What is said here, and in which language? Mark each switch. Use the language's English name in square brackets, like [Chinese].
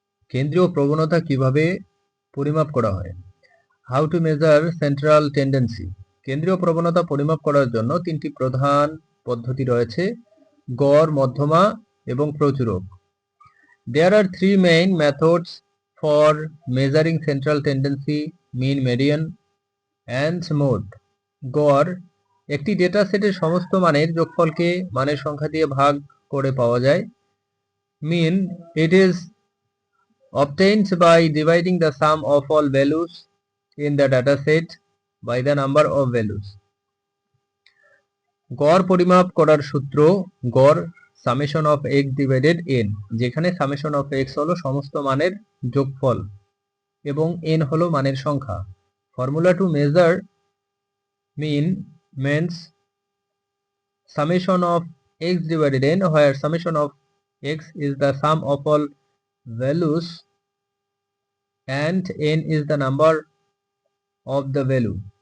[Bangla] কেন্দ্রীয় প্রবণতা কিভাবে পরিমাপ করা হয়? [English] How to measure central tendency. [Bangla] কেন্দ্রীয় প্রবণতা পরিমাপ করার জন্য তিনটি প্রধান পদ্ধতি রয়েছে: গড়, মধ্যমা এবং প্রচুরক। [English] There are three main methods for measuring central tendency: mean, median and mode. [Bangla] গড় একটি ডেটা সেটের সমস্ত মানের যোগফলকে মানের সংখ্যা দিয়ে ভাগ করে পাওয়া যায়। [English] Mean, it is obtained by dividing the sum of all values in the data set by the number of values. [Bangla] গড় পরিমাপ করার সূত্র: গড় summation of x divided n, যেখানে সামেশন অফ x হলো সমস্ত মানের যোগফল এবং n হলো মানের সংখ্যা। [English] Formula to measure mean means summation of x divided n, where summation of x is the sum of all values and n is the number of the value.